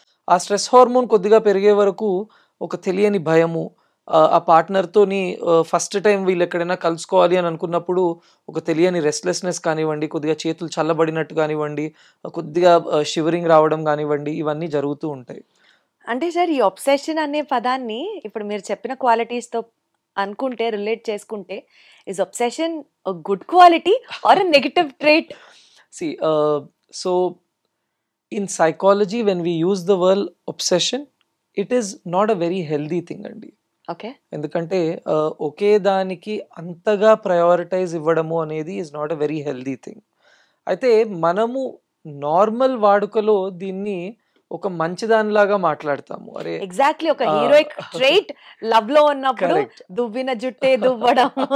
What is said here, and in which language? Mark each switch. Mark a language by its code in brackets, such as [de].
[te] ఆ stress hormone కొద్దిగా పెరిగే వరకు ఒక తెలియని భయము, ఆ పార్ట్నర్తోని ఫస్ట్ టైం వీళ్ళు ఎక్కడైనా కలుసుకోవాలి అని అనుకున్నప్పుడు ఒక తెలియని రెస్ట్లెస్నెస్ కానివ్వండి, కొద్దిగా చేతులు చల్లబడినట్టు కానివ్వండి, కొద్దిగా షివరింగ్ రావడం కానివ్వండి, ఇవన్నీ జరుగుతూ ఉంటాయి. అంటే సార్ ఈ ఒబ్సెషన్ అనే పదాన్ని ఇప్పుడు మీరు చెప్పిన క్వాలిటీస్తో అనుకుంటే, రిలేట్ చేసుకుంటే, [en] Is obsession a good quality or a negative trait? See, so in psychology when we use the word obsession, it is not a very healthy thing andi. Okay. [te] ఎందుకంటే ఒకే దానికి అంతగా ప్రయారిటైజ్ ఇవ్వడము అనేది [en] Is not a very healthy thing. [te] అయితే మనము normal వాడుకలో దీన్ని ఒక మంచిదానిలాగా మాట్లాడతాము. అరే ఎగ్జాక్ట్లీ ఒక హీరోయిక్ ట్రైట్ లవ్ లో ఉన్నప్పుడు దువ్విన జుట్టే దువ్వడం.